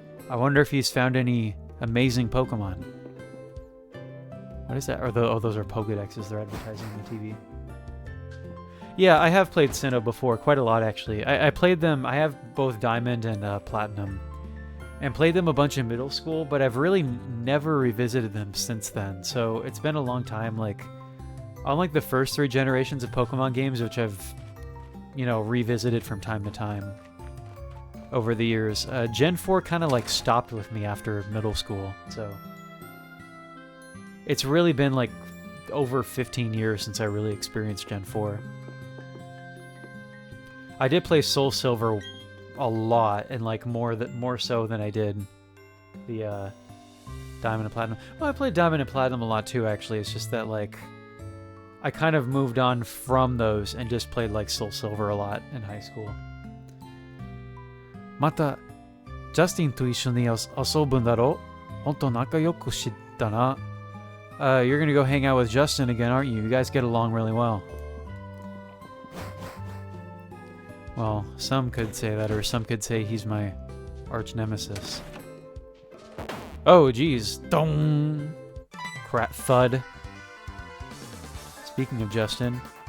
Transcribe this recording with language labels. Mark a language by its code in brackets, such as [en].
[en] I wonder if he's found any amazing Pokemon. What is that? Those are Pokédexes they're advertising on the TV. Yeah, I have played Sinnoh before, quite a lot actually. I played them, I have both Diamond and Platinum. And played them a bunch in middle school, but I've really never revisited them since then. So it's been a long time, like, unlike the first 3 generations of Pokemon games, which I've, you know, revisited from time to time over the years. Gen 4 kind of like stopped with me after middle school, so it's really been like over 15 years since I really experienced Gen 4. I did play Soul Silver a lot, and like more so than I did the Diamond and Platinum. Well, I played Diamond and Platinum a lot too, actually. It's just that like I kind of moved on from those and just played like Soul Silver a lot in high school. [ja] またジャスティンと一緒に遊ぶんだろ? 本当仲良くしたな. [en] You're gonna go hang out with Justin again, aren't you? You guys get along really well. Well, some could say that, or some could say he's my arch nemesis. Oh, geez. Dong! Crap thud. Speaking of Justin.